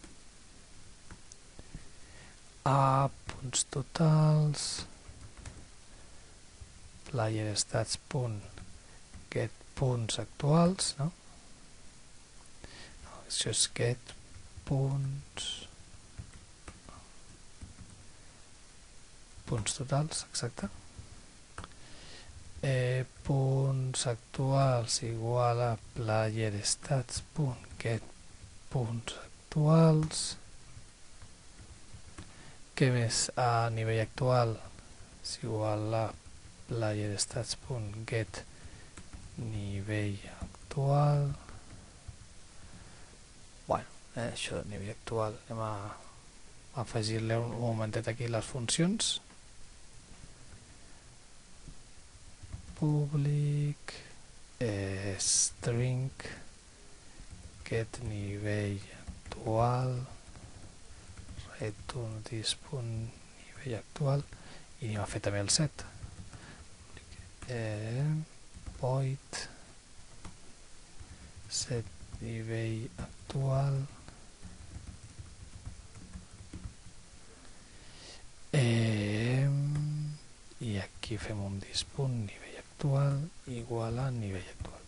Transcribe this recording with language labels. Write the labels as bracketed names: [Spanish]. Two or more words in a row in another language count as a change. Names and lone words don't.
[Catalan] Punts totals, [English] player stats [Catalan] punt get punts actuals, no? Això és get punts totals, exacte. Punts actuals igual a [English] player stats.get [Catalan] punts actuals. Què més? A nivell actual és igual a [English] player stats.get [Catalan] nivell actual. Bueno, això de nivell actual, anem a afegir-li un momentet aquí les funcions. [English] Public string get [Catalan] nivell actual [English] return this [Catalan] punt nivell actual i anem a fer també el set. [English] Void set [Catalan] nivell actual i aquí fem un dispunt nivell actual igual a nivell actual.